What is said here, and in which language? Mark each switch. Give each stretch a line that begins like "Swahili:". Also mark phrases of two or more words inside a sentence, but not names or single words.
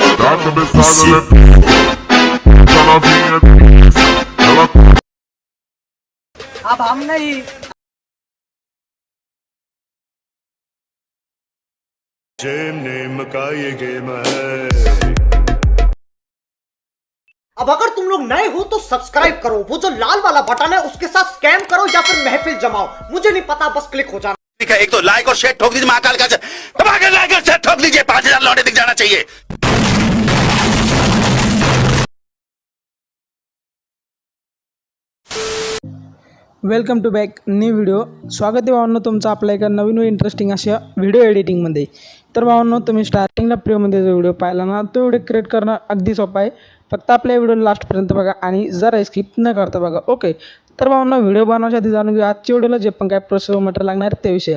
Portuguese: Tá começando, né? Tá novinha, ela
Hindi: अब हम नहीं जेम नेम का ये गेम है। अब अगर तुम लोग नए हो तो सब्सक्राइब करो, वो जो लाल वाला बटन है उसके साथ स्कैम करो या फिर महफिल जमाओ, मुझे नहीं पता, बस क्लिक हो जाना। ठीक है, एक तो लाइक और शेयर ठोक दीजिए, महाकाल का दबा के लाइक और शेयर ठोक दीजिए, 5000 लौटे दिख जाना चाहिए।
English: Welcome to back new video.
Marathi: स्वागत आहे भावांनो तुमचं आपल्या एका नवीन व इंटरेस्टिंग अशा व्हिडिओ एडिटिंगमध्ये। तर भावांनो तुम्ही स्टार्टिंगला फ्रीमध्ये जो व्हिडिओ पाहिला ना तो व्हिडिओ क्रिएट करणं अगदी सोपं आहे। फक्त आपल्या व्हिडिओ लास्टपर्यंत बघा आणि जरा स्किप न करता बघा, ओके। तर भावांनो व्हिडिओ बनवण्याच्या आधी जाणून घेऊया आजच्या व्हिडिओला जे पण काय
English: process material
Marathi: लागणार आहे त्याविषयी।